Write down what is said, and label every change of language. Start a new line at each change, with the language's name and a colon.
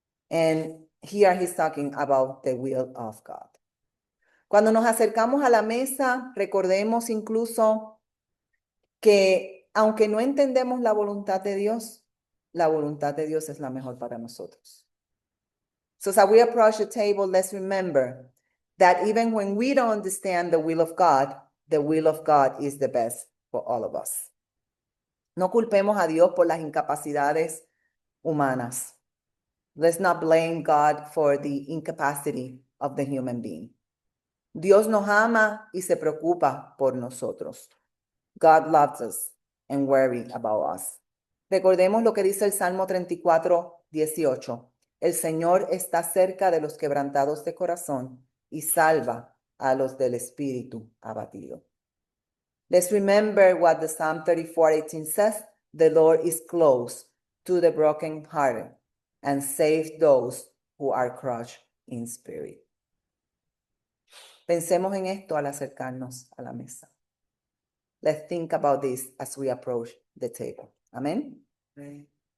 English: And here he's talking about the will of God.
Spanish: Cuando nos acercamos a la mesa, recordemos incluso que aunque no entendemos la voluntad de Dios es la mejor para nosotros.
English: So as we approach the table, let's remember that even when we don't understand the will of God is the best for all of us.
Spanish: No culpemos a Dios por las incapacidades humanas.
English: Let's not blame God for the incapacity of the human being.
Spanish: Dios nos ama y se preocupa por nosotros.
English: God loves us and worries about us.
Spanish: Recordemos lo que dice el Salmo 34:18. El Señor está cerca de los quebrantados de corazón y salva a los del espíritu abatido.
English: Let's remember what the Psalm 34:18 says. The Lord is close to the brokenhearted and saves those who are crushed in spirit.
Spanish: Pensemos en esto al acercarnos a la mesa.
English: Let's think about this as we approach the table. Amen. Right.